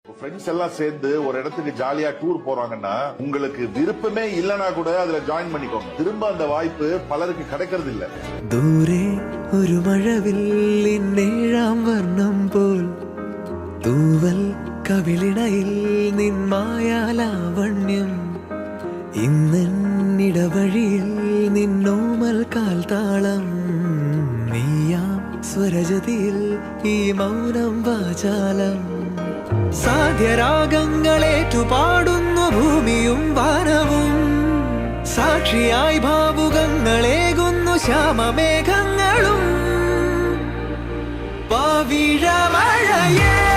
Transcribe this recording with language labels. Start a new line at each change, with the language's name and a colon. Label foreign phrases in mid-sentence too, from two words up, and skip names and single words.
Tamil: ஃப்ரெண்ட்ஸ் எல்லாம் சேர்ந்து ஒரு இடத்துக்கு ஜாலியா டூர் போறாங்கன்னா உங்களுக்கு விருப்பமே இல்லனா கூட அதுல ஜாயின் பண்ணிக்கோங்க. திரும்ப அந்த வாய்ப்பு பலருக்கு கிடைக்கிறது இல்ல.
Malayalam: ദൂരെ ഒരു മഴവില്ലിന്നേഴാം വർണ്ണം പോൽ തൂവൽ കവിളിണയിൽ നിൻ മായാലാവണ്യം ഇന്നിടവഴിയിൽ നിന്നോമൽ കാൽത്താളം നീയാം സ്വരജതിയിൽ ഈ മൗനം വാചാലം സാധ്യരാഗങ്ങളേറ്റു പാടുന്നു ഭൂമിയും വാനവും സാക്ഷിയായി ഭാവുകങ്ങളേകുന്നു ശ്യാമമേഘങ്ങളും പവിഴമഴയേ